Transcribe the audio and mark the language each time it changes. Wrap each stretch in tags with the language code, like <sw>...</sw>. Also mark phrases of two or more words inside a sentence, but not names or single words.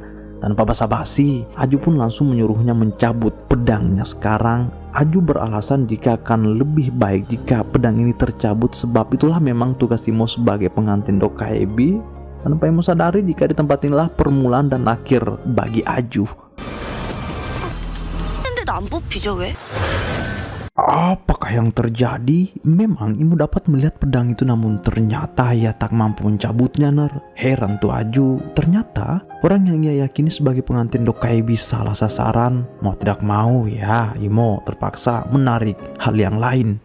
<id>Tanpa basa-basi, Aju pun langsung menyuruhnya mencabut pedangnya sekarang. Aju beralasan jika akan lebih baik jika pedang ini tercabut, sebab itulah memang tugas Imo sebagai pengantin Dokkaebi. Tanpa Imo sadari jika di tempat inilah permulaan dan akhir bagi Aju.</id> <ko>근데도 안 뽑히죠 왜?</ko> <id>Apakah yang terjadi? Memang Imo dapat melihat pedang itu, namun ternyata ia tak mampu mencabutnya, Ner. Heran tuh Aju. Ternyata orang yang ia yakini sebagai pengantin Dokaibi salah sasaran. Mau tidak mau ya, Imo terpaksa menarik hal yang lain.</id>